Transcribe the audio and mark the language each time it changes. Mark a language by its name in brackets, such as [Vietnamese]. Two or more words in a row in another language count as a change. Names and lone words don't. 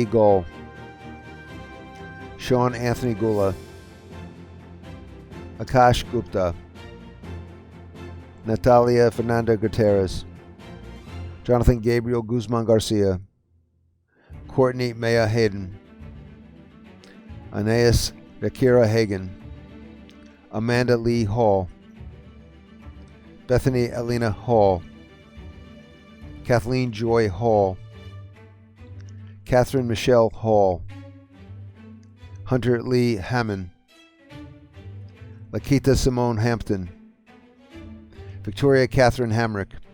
[English] Gull, Sean Anthony Gula, Akash Gupta, Natalia Fernanda Gutierrez, Jonathan Gabriel Guzman Garcia, Courtney Maya Hayden, Anais Rakira Hagan, Amanda Lee Hall, Bethany Elena Hall, Kathleen Joy Hall, Catherine Michelle Hall, Hunter Lee Hammond, Lakita Simone Hampton, Victoria Catherine Hamrick,